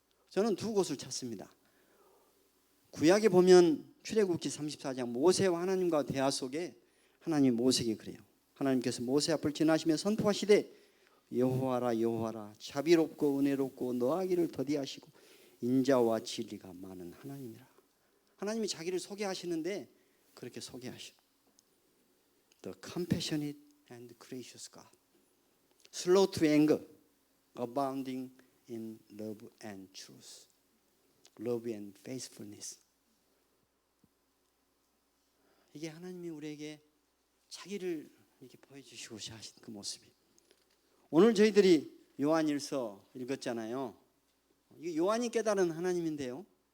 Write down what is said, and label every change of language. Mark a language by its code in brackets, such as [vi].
[ko] 저는 두 곳을 찾습니다. 구약에 보면 출애굽기 34장 모세와 하나님과 대화 속에 하나님이 모세에게 그래요. 하나님께서 모세 앞을 지나시며 선포하시되 여호와라 여호와라 자비롭고 은혜롭고 노하기를 더디하시고 인자와 진리가 많은 하나님이라. 하나님이 자기를 소개하시는데 그렇게 소개하셔. [en] The compassionate and gracious God, slow to anger, abounding in love and truth, love and faithfulness. [ko] 이게 하나님이 우리에게 자기를 이렇게 보여주시고자 하신 그 모습이. 오늘 저희들이 요한일서 읽었잖아요. 이게 요한이 깨달은 하나님인데요.